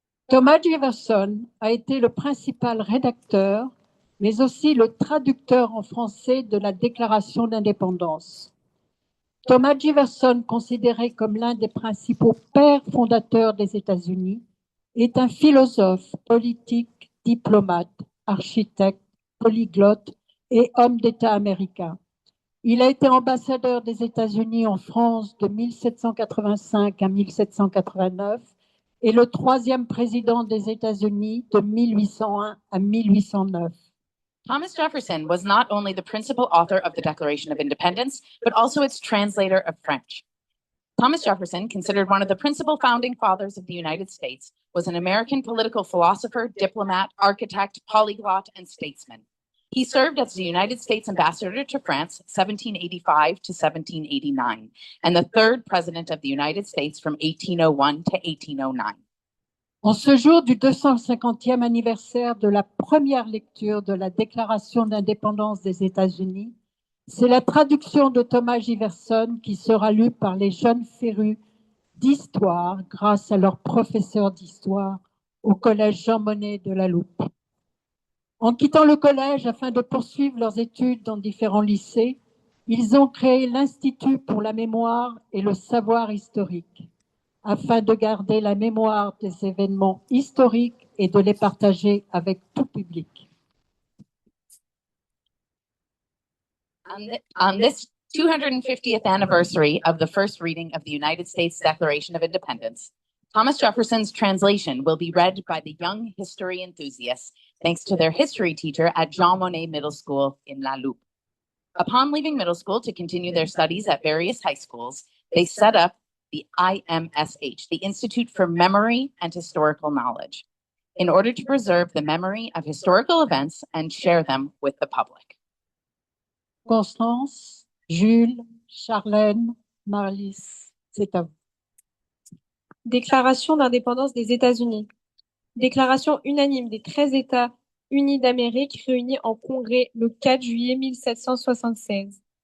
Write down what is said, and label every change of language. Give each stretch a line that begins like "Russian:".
French: Thomas Jefferson a été le principal rédacteur, mais aussi le traducteur en français de la Déclaration d'indépendance. Thomas Jefferson, considéré comme l'un des principaux pères fondateurs des États-Unis, est un philosophe, politique, diplomate, architecte, polyglotte et homme d'État américain. Il a été ambassadeur des États-Unis en France de 1785 à 1789 et le troisième président des États-Unis de 1801 à 1809.
English: Thomas Jefferson was not only the principal author of the Declaration of Independence, but also its translator of French. Thomas Jefferson, considered one of the principal founding fathers of the United States, was an American political philosopher, diplomat, architect, polyglot, and statesman. He served as the United States ambassador to France, 1785 to 1789, and the third president of the United States from 1801 to 1809.
French: En ce jour du 250e anniversaire de la première lecture de la Déclaration d'indépendance des États-Unis, c'est la traduction de Thomas Jefferson qui sera lue par les jeunes férus d'histoire grâce à leur professeur d'histoire au collège Jean Monnet de La Loupe. En quittant le collège afin de poursuivre leurs études dans différents lycées, ils ont créé l'Institut pour la mémoire et le savoir historique, afin de garder la mémoire des événements historiques et de les partager avec tout public.
English: On this 250th anniversary of the first reading of the United States Declaration of Independence, Thomas Jefferson's translation will be read by the young history enthusiasts, thanks to their history teacher at Jean Monnet Middle School in La Loupe. Upon leaving middle school to continue their studies at various high schools, they set up the IMSH, the Institute for Memory and Historical Knowledge, in order to preserve the memory of historical events and share them with the public.
French: Constance, Jules, Charlène, Marlys, c'est à vous. Déclaration d'indépendance des États-Unis. Déclaration unanime des 13 États unis d'Amérique réunis en congrès le 4 juillet 1776.